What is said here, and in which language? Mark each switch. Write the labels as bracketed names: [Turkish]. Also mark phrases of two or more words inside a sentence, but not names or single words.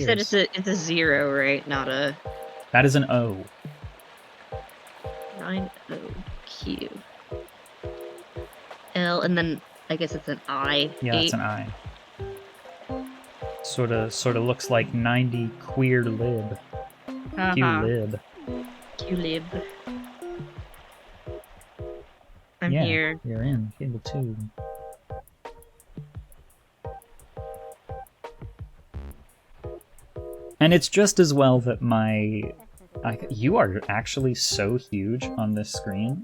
[English] You said it's a 0, right? Not a... That is an O. 9-O-Q. L, and then I guess it's an I. Yeah, it's an I. Sort of looks like 90 queer lib. Q-lib. Q-lib. I'm Yeah, here. You're in. Cable 2. And it's just as well that you are actually so huge on this screen.